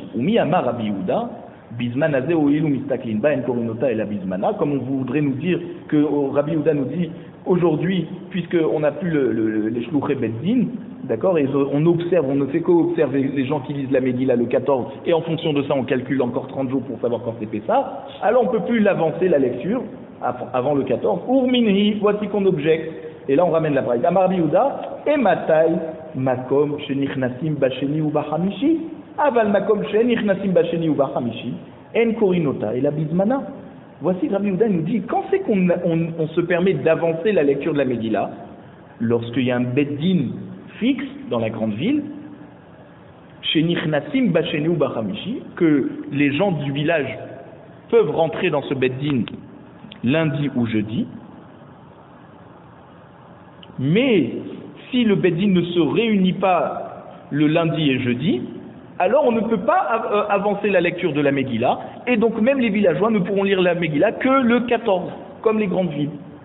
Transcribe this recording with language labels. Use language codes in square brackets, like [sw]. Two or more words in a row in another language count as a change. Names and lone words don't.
[he] ומי אמר רבי יהודה בזמן הזה הואיל ומסתכלין בה אין קורין אותה אלא בזמנה, [fr] comme on voudrait nous dire que Rabbi Yehuda nous dit aujourd'hui, puisqu'on n'a plus les Shlouchei Beddin, d'accord, et on observe, on ne fait qu'observer les gens qui lisent la Megillah le 14, et en fonction de ça, on calcule encore 30 jours pour savoir quand c'est Pessah, alors on ne peut plus l'avancer la lecture avant le 14. Urminhi, voici qu'on objecte. Et là, on ramène la braïta. [he] אמר רבי יהודה אימתי מקום שנכנסין בשני או בחמישי, אבל מקום שנכנסין בשני או בחמישי, אין קורין אותה אלא בזמנה. [fr] Voici Rabbi Yehuda nous dit, quand c'est qu'on se permet d'avancer la lecture de la Megillah, lorsqu'il y a un beddin fixe dans la grande ville, [he] שנכנסין בשני או בחמישי, [fr] que les gens du village peuvent rentrer dans ce beddin lundi ou jeudi. Mais si le beddin ne se réunit pas le lundi et jeudi, alors on ne peut pas avancer la lecture de la Megillah, et donc même les villageois ne pourront lire la Megillah que le 14, comme les grandes villes.